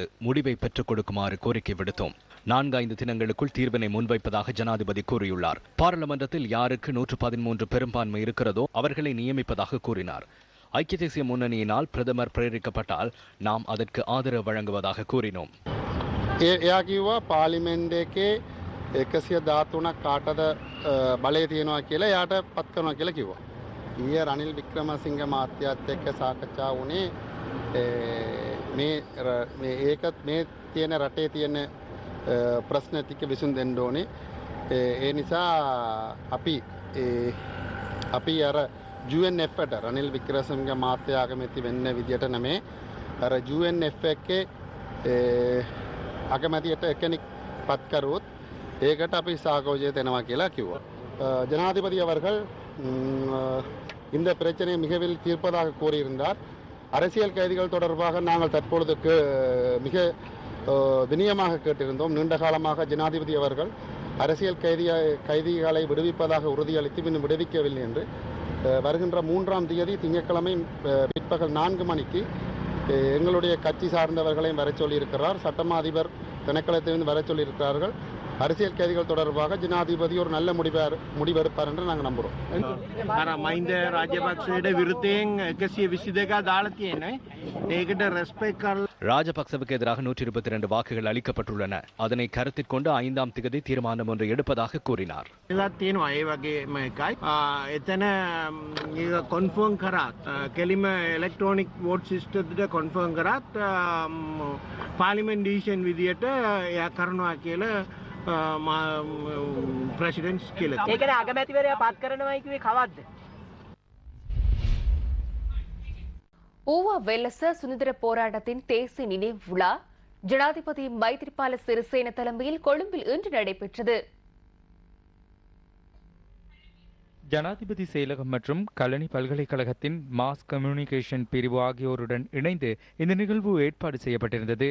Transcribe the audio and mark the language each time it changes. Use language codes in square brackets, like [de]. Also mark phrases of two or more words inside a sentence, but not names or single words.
[ta] முடிவை பெற்றுக் கொடுக்குமாறு கோரிக்கை விடுத்தோம். 4-5 தினங்களுக்குள் தீர்வினை முன்வைப்பதாக ஜனாதிபதி கூறியுள்ளார். பாராளுமன்றத்தில் யாருக்கு 113 பெரும்பான்மை இருக்கிறதோ அவர்களை நியமிப்பதாக கூறினார். ஐக்கிய தேசிய முன்னணியினால் பிரதமர் பிரேரிக்கப்பட்டால் நாம் அதற்கு ஆதரவு வழங்குவதாக கூறினோம். [si] පාලිමෙන්ට් 113ක් කාටද බලය තියෙනවා කියලා යාට පත් කරනවා කියලා කිව්වා. ඊයේ රනිල් වික්‍රමසිංහ මහත්තයාත් එක්ක සාකච්ඡා වුණේ මේ ඒකත් මේ තියෙන රටේ තියෙන ප්‍රශ්න ටික විසඳෙන්න ඕනේ. ඒ නිසා අපි අර UNF ට රනිල් වික්‍රමසිංහ මහත්තයා අගමැති වෙන්න විදියට නෙමේ අර UNF එකේ අගමැතියට කෙනෙක් පත් කරුවොත් ඒකට අපි සාකෝජය දෙනවා කියලා කිව්වා. [ta] ஜனாதிபதி அவர்கள் இந்த பிரச்சனையை மிகவும் தீர்ப்பதாக கூறியிருந்தார். அரசியல் கைதிகள் தொடர்பாக நாங்கள் தற்பொழுது மிக வினயமாக கேட்டிருந்தோம். நீண்ட காலமாக ஜனாதிபதி அவர்கள் அரசியல் கைதிகளை விடுவிப்பதாக உறுதியளித்து இன்னும் விடுவிக்கவில்லை என்று வருகின்ற 3ஆம் தேதி திங்கட்கிழமை பிற்பகல் 4 மணிக்கு எங்களுடைய கட்சி சார்ந்தவர்களையும் வர சொல்லியிருக்கிறார். சட்டமா அதிபர் திணைக்களத்திலிருந்து வர சொல்லியிருக்கிறார்கள். அரசியல் கைதிகள் தொடர்பாக ஜனாதிபதி ஒரு நல்ல முடிவெடுப்பார் என்று நாங்கள் நம்புறோம். [si] මහින්ද රාජපක්ෂයට විරුද්ධයෙන් 122 දාලා තියෙනවා. ඒකට රෙස්පෙක්ට් කරලා [ta] ராஜபக்சவுக்கு எதிராக 122 வாக்குகள் அளிக்கப்பட்டுள்ளன. அதனை கருத்தில் கொண்டு 5ஆம் தேதி தீர்மானம் ஒன்று எடுப்பதாக கூறினார். [si] තියෙනවා ඒ වගේම එකයි. එතන කොන්ෆර්ම් කරාත් කෙලිම [en] electronic vote system [si] එකට කොන්ෆර්ම් කරාත් පාර්ලිමේන්තු ඩිසිෂන් විදියට එයා කරනවා කියලා ප්‍රෙසිඩන්ට්ස් කියලා. ඒකනේ අගමැතිවරයා පත් කරනවායි කිව්වේ කවද්ද? [ta] ஊவா வெல்லச சுதந்திர போராட்டத்தின் தேசிய நினைவு விழா ஜனாதிபதி மைத்ரிபால சிறிசேன தலைமையில் கொழும்பில் இன்று நடைபெற்றது. ஜனாதிபதி செயலகம் மற்றும் கலனி பல்கலைக்கழகத்தின் [en] mass communication [ta] பிரிவு ஆகியோருடன் இணைந்து இந்த நிகழ்வு ஏற்பாடு செய்யப்பட்டிருந்தது.